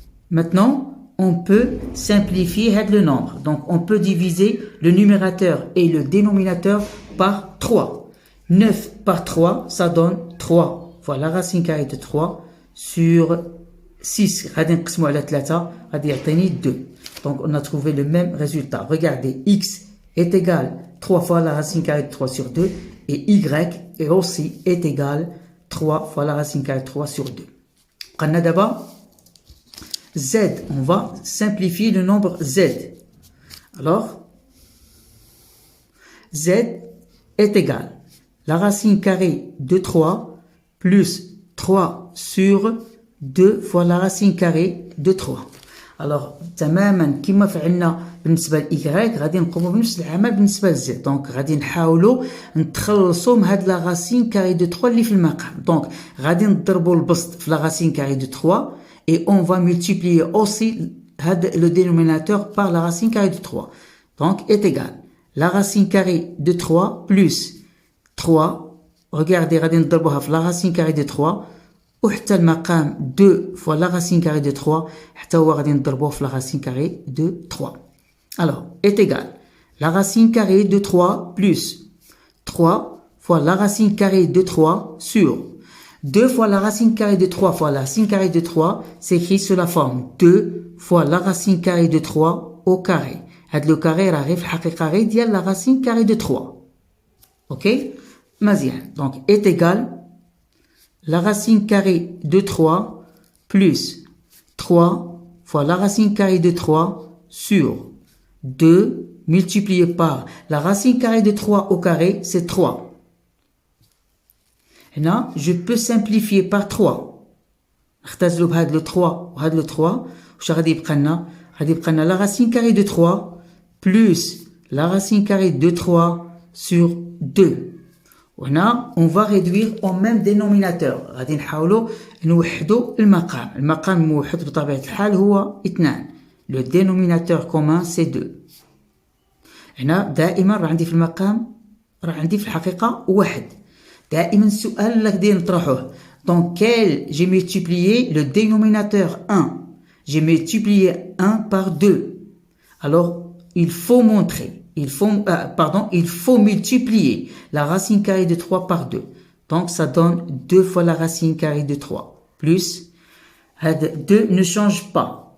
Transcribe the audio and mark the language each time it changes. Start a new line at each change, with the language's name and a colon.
French: Maintenant, on peut simplifier le nombre. Donc, on peut diviser le numérateur et le dénominateur par 3. 9 par 3, ça donne 3 fois la racine carrée de 3 sur 6.
Arabic: غادي نقسمو على 3 غادي يعطيني 2.
French: Donc, on a trouvé le même résultat. Regardez, x est égal 3 fois la racine carrée de 3 sur 2 et y est aussi est égal 3 fois la racine carrée de 3 sur 2.
Arabic: قلنا
French: d'abord z, on va simplifier le nombre z. Alors, z est égal la racine carrée de 3 plus 3 sur 2 fois la racine carrée de 3. Alors,
Arabic: تماما كما فعلنا بالنسبه ل y غادي نقوموا بنفس العمل بالنسبه ل z. دونك غادي نحاولوا نتخلصوا من هاد
French: لا راسين كاري دو 3
Arabic: اللي في المقام. دونك غادي نضربوا البسط في
French: لا راسين كاري دو 3 et on va multiplier aussi le dénominateur par la racine carrée de 3. Donc est égal la racine carrée de 3 plus 3. Regardez,
Arabic: غادي نضربوها في
French: la racine carrée de 3
Arabic: وحتى المقام
French: 2 fois la racine carrée de 3
Arabic: حتى هو غادي نضربوه في
French: la racine carrée de 3. Alors, est égal la racine carrée de 3 plus 3 fois la racine carrée de 3 sur 2 fois la racine carrée de 3 fois la racine carrée de 3 s'écrit sous la forme 2 fois la racine carrée de 3 au carré.
Arabic: هاد لو كاري راه غير في الحقيقة غير ديال
French: la racine carrée de 3.
English: Ok?
Arabic: مزيان.
French: Donc, est égal la racine carrée de 3 plus 3 fois la racine carrée de 3 sur 2 multiplié par la racine carrée de 3 au carré, c'est 3. Et là, je peux simplifier par 3.
Arabic: نختزلوا بهاد
French: le 3
Arabic: وهاد le 3. واش غادي يبقى لنا؟ غادي يبقى لنا
French: la racine carrée de 3 plus la racine carrée de 3 sur 2.
Arabic: وهنا
French: on va réduire au même dénominateur.
Arabic: غادي نحاولوا نوحدوا المقام. المقام الموحد بطبيعة الحال هو 2.
French: Le dénominateur commun c'est 2.
Arabic: هنا دائما راه عندي في المقام راه عندي في الحقيقة 1. دائما السؤال اللي غادي نطرحوه.
French: Donc quel j'ai multiplié le dénominateur 1. J'ai multiplié 1 par 2. Alors il faut montrer. Il faut multiplier la racine carrée de 3 par 2. Donc, ça donne 2 fois la racine carrée de 3. Plus, 2 ne change pas.